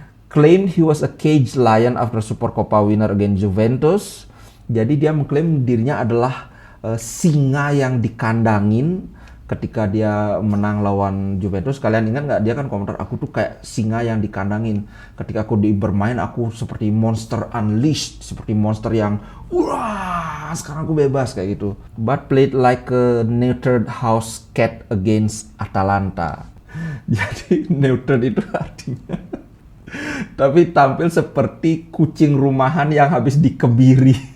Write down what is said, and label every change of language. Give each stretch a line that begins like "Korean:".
English: Claim he was a caged lion after Super Copa winner against Juventus.
Indonesian: Jadi dia mengklaim dirinya adalah singa yang dikandangin ketika dia menang lawan Juventus. Kalian ingat nggak, dia kan komentar, aku tuh kayak singa yang dikandangin. Ketika aku bermain, aku seperti monster unleashed, seperti monster yang wah, sekarang aku bebas kayak gitu.
English: But played like a neutered house cat against Atalanta.
Indonesian: Jadi neutered itu artinya tapi tampil seperti kucing rumahan yang habis dikebiri.